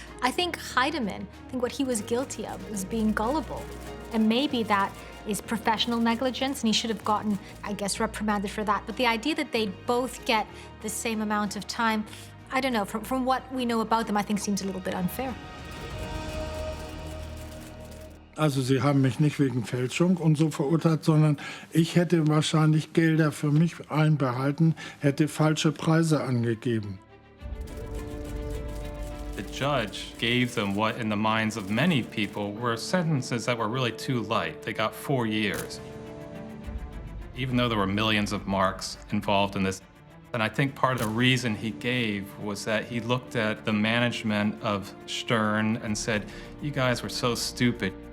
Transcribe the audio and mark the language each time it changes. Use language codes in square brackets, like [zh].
[en] I think Heidemann, what he was guilty of was being gullible. And maybe that is professional negligence, and he should have gotten, I guess, reprimanded for that. But the idea that they'd both get the same amount of time, I don't know, from what we know about them, I think seems a little bit unfair. [de] Also sie haben mich nicht wegen Fälschung und so verurteilt, sondern ich hätte wahrscheinlich Gelder für mich einbehalten, hätte falsche Preise angegeben. [en] The judge gave them what, in the minds of many people, were sentences that were really too light. They got 4 years, even though there were millions of marks involved in this. And I think part of the reason he gave was that he looked at the management of Stern and said, "You guys were so stupid.